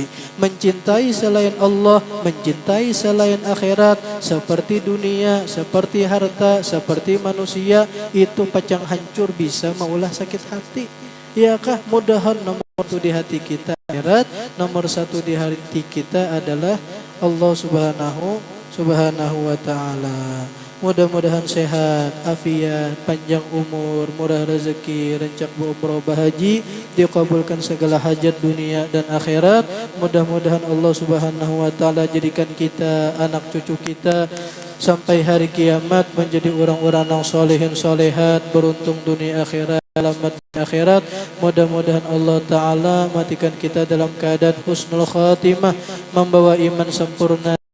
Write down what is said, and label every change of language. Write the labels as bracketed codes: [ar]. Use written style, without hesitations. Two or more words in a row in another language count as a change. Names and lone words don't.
[bjn] Mencintai selain Allah, mencintai selain akhirat, seperti dunia, seperti harta, seperti manusia, itu pacang hancur, bisa maulah sakit hati. [id] Iyakah? Mudahan nomor satu di hati kita akhirat, nomor satu di hati kita adalah Allah [ar] Subhanahu wa Ta'ala. [id] Mudah-mudahan sehat, afiat, panjang umur, murah rezeki, rencak umroh bahaji, dikabulkan segala hajat dunia dan akhirat. Mudah-mudahan Allah [ar] Subhanahu wa Ta'ala [id] jadikan kita, anak cucu kita sampai hari kiamat menjadi orang-orang yang [ar] solehin solehat, [id] beruntung dunia akhirat, selamat akhirat. Mudah-mudahan Allah Ta'ala matikan kita dalam keadaan [ar] husnul khatimah, [id] membawa iman sempurna,